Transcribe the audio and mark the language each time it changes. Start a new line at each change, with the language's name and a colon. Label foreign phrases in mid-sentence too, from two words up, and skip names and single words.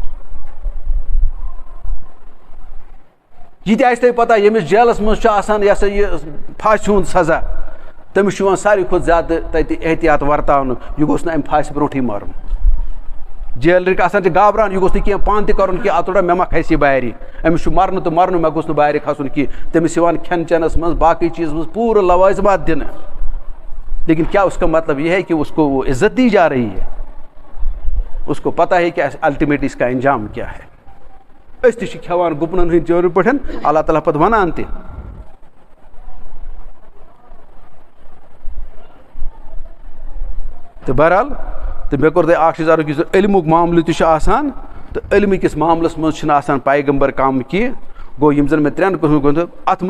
Kashmiri: یہِ تہِ آسہِ تۄہہِ پتہ ییٚمِس جیلس منٛز چھُ آسان یہِ ہسا یہِ پھاسہِ ہُنٛد سزا تٔمِس چھُ یِوان ساروی کھۄتہٕ زیادٕ تتہِ احتِیاط ورتاونہٕ یہِ گوٚژھ نہٕ امہِ پھاسہِ برونٛٹھٕے مرُن جیلرٕکۍ آسان چھِ گابران یہِ گوٚژھ نہٕ کینٛہہ پانہٕ تہِ کرُن کینٛہہ اتھ مےٚ ما کھسہِ یہِ بارِ أمِس چھُ مرنہٕ تہٕ مرنہٕ مےٚ گوٚژھ نہٕ بارِ کھسُن کینٛہہ تٔمِس یِوان کھٮ۪ن چٮ۪نس منٛز باقٕے چیٖزس منٛز پوٗرٕ لوازمات دِنہٕ
Urdu: لیکن کیا اس کا مطلب یہ ہے کہ اس کو وہ عزت دی جا رہی ہے اس کو پتہ ہے کہ الٹیمیٹلی اس کا انجام کیا ہے
Kashmiri: أسۍ تہِ چھِ کھٮ۪وان گُپنن ہٕنٛدۍ چٲرٕ پٲٹھۍ اللہ تعالیٰ پتہٕ ونان تہِ تہٕ بہرحال تہٕ مےٚ کوٚر تۄہہِ اکھ چیٖز عرض یُس علمُک معاملہٕ تہِ چھُ آسان تہٕ علمہٕ کِس معاملس منٛز چھُنہٕ آسان پیغمبر کم کینٛہہ گوٚو یِم زن مےٚ 3 قٕسمٕکۍ ووٚن اتھ منٛز